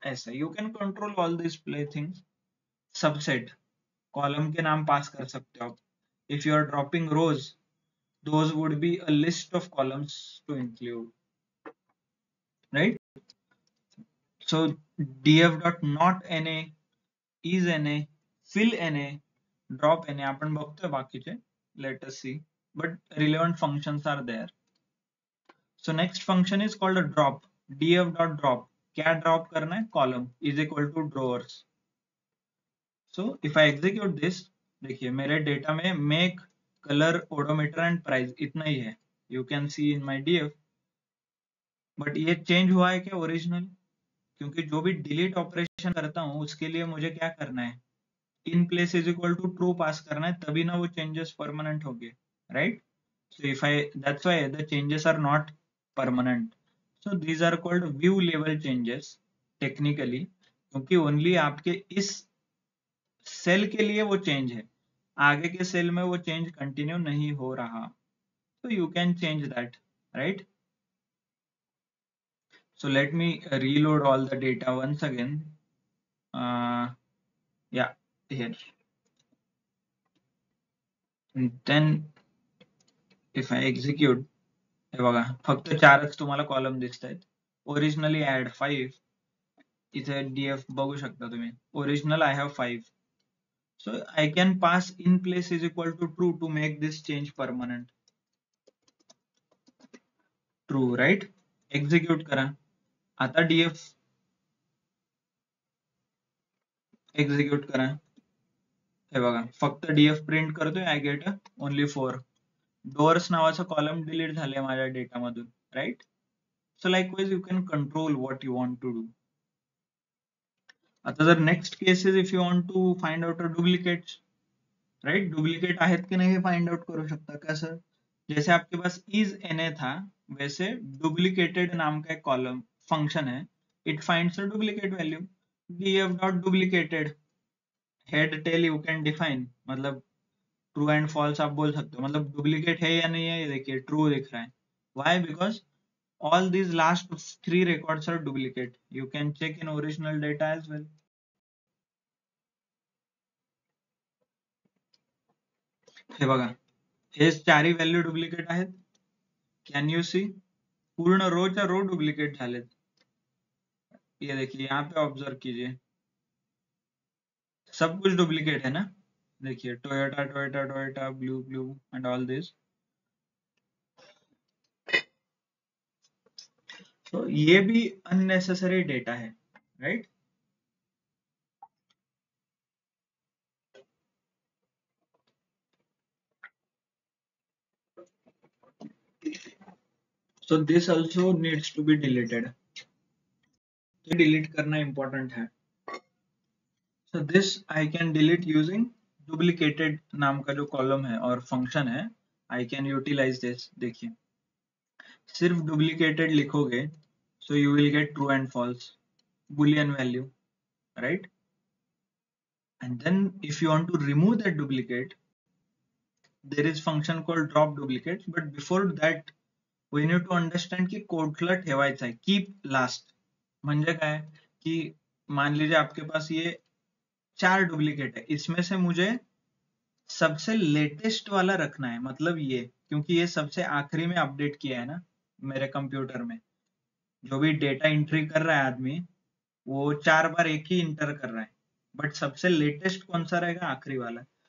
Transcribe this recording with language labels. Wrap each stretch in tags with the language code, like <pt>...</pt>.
<hi>ऐसा</hi> <en>You can control all this play things.</en> <hi>Subset, column के नाम पास कर सकते हो आप.</hi> <en>If you are dropping rows, those would be a list of columns to include, right? So df dot not na, is na, fill na, drop na</en> <mr>आपण बघतोय बाकीचे.</mr> <en>Let us see, but relevant functions are there. So next function is called a drop. df dot drop,</en> <hi>क्या drop करना है?</hi> <en>column is equal to drawers. So if I execute this,</en> <hi>देखिए मेरे data में</hi> <en>make, color, odometer and price</en> <hi>इतना ही है.</hi> <en>You can see in my df.</en> <hi>But ये change हुआ है क्या ओरिजिनल? क्योंकि जो भी डिलीट ऑपरेशन करता हूँ उसके लिए मुझे क्या करना है?</hi> <en>in place is equal to true</en> <hi>पास करना है, तभी ना वो चेंजेस परमानेंट हो गए, right?</hi> <en>So if I, that's why the changes are not permanent. So these are called view level changes technically,</en> <hi>क्योंकि ओनली आपके इस सेल के लिए वो चेंज है. आगे के सेल में वो चेंज कंटिन्यू नहीं हो रहा, तो</hi> <en>You can change that, right? So let me reload all the data once again. Yeah, here. And then if I execute,</en> <mr>हे बघा फक्त 4च तुम्हाला कॉलम दिसत आहेत.</mr> <en>Originally I had 5.</en> <mr>इथे df बघू शकता तुम्ही.</mr> <en>Original I have 5. So I can pass in place is equal to true to make this change permanent. True, right?</en> <mr>Execute करा. आता df execute करा. हे बघा फक्त df प्रिंट करतोय</mr> <en>I get only 4.</en> <mr>doors नावाचा कॉलम डिलीट झाले माझ्या डेटा मधून, right?</mr> <en>So likewise you can control what you want to do.</en> <mr>आता जर</mr> <en>Next case is if you want to find out a duplicate, right?</en> <mr>Duplicate आहेत कि नहीं find out करू शकता.</mr> <hi>कैसे? जैसे आपके पास इज एन था, वैसे डुप्लीकेटेड नाम का एक कॉलम फंक्शन है.</hi> <en>It finds a duplicate value.</en> <hi>df dot duplicated head tail</hi> <en>you can define,</en> <hi>मतलब ट्रू एंड फॉल्स आप बोल सकते हो, मतलब डुप्लीकेट है या नहीं है ये देखिए ट्रू दिख रहा है.</hi> <en>Why? Because all these last 3 records are duplicate. You can check in original data as well.</en> <mr>हे बघा हे चारही व्हॅल्यू डुप्लिकेट आहेत.</mr> <en>Can you see?</en> <mr>पूर्ण रोच्या रो डुप्लिकेट झालेत.</mr> <hi>ये देखिए यहाँ पे ऑब्जर्व कीजिए, सब कुछ डुप्लीकेट है ना. देखिए Toyota Toyota Toyota blue blue and all this. तो ये भी अननेसेसरी डेटा है, right?</hi> <en>So this also needs to be deleted.</en> <hi>तो डिलीट करना इंपॉर्टेंट है.</hi> <en>So this I can delete using duplicated</en> <hi>नाम का जो कॉलम है और फंक्शन है.</hi> <en>I can utilize this.</en> <hi>देखिए सिर्फ duplicated लिखोगे,</hi> <en>so you will get true and false boolean value, right? And then if you want to remove that duplicate, there is function called drop duplicate. But before that we need to understand</en> <mr>की कुठला ठेवायचा आहे.</mr> <hi>keep last म्हणजे काय की मान लीजिए आपके पास ये 4 डुप्लीकेट है, इसमें से मुझे सबसे लेटेस्ट वाला रखना है, मतलब ये, क्योंकि ये सबसे आखिरी में अपडेट किया है ना मेरे कंप्यूटर में. जो भी डेटा एंट्री कर रहा है आदमी, वो 4 बार एक ही इंटर कर रहा है, बट सबसे लेटेस्ट कौन सा रहेगा? आखिरी वाला.</hi>